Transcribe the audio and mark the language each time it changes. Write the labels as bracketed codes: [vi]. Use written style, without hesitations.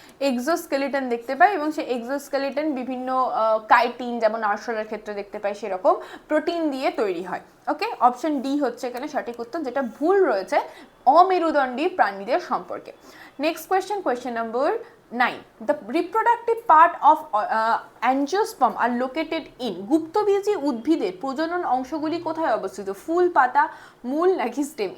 [bn] Exoskeleton দেখতে পাই এবং সেই এক্সোস্কেলিটন বিভিন্ন কাইটিন, যেমন আরশোলার ক্ষেত্রে দেখতে পাই সেরকম প্রোটিন দিয়ে তৈরি হয়। ওকে, অপশন ডি হচ্ছে এখানে সঠিক উত্তর, যেটা ভুল রয়েছে অমেরুদণ্ডী প্রাণীদের সম্পর্কে। Next question, question number 9. [en] The reproductive part of angiosperm are located in. [bn] গুপ্তবীজী উদ্ভিদের প্রজনন অংশগুলি কোথায় অবস্থিত? ফুল, পাতা, মূল নাকি স্টেম?